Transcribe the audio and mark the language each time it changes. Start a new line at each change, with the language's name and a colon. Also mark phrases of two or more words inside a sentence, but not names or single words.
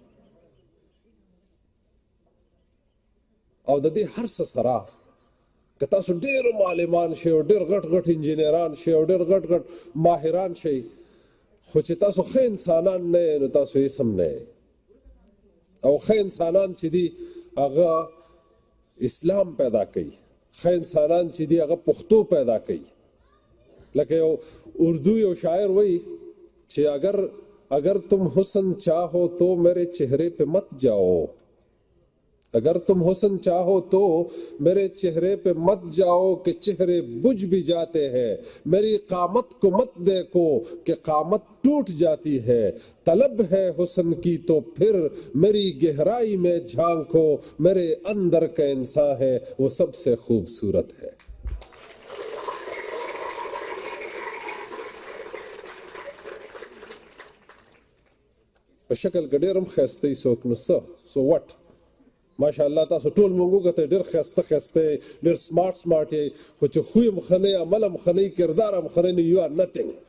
Pashto: او د دې هر څه سره که تاسو ډېر معلمان شئ او ډېر غټ انجینران شئ او ډېر غټ ماهران شئ خو چې تاسو ښه انسانان نه یې نو تاسو هیڅ هم نه یې او ښه انسانان چې دي هغه اسلام پیدا کوي ښه انسانان چې دي هغه پښتو پیدا کوي لکه یو اردو یو شاعر وایي چې
Urdu: اگر تم حسن چاہو تو میرے چہرے پہ مت جاؤ اگر تم حسن چاہو تو میرے چہرے پہ مت جاؤ کہ چہرے بجھ بھی جاتے ہیں میری قامت کو مت دیکھو کہ قامت ٹوٹ جاتی ہے طلب ہے حسن کی تو پھر میری گہرائی میں جھانکو میرے اندر کا انسان ہے وہ سب سے خوبصورت ہے
Pashto: په شکل کې ډېر هم ښایسته یي څوک نو څه سو وټ ماشاءالله تاسو ټول مونږ کته ډېر ښایسته ډېر سمارټ یې خو چې خوی هم ښه نه یې عمل هم ښه نه یې کردار هم ښه نه یې
English: you are nothing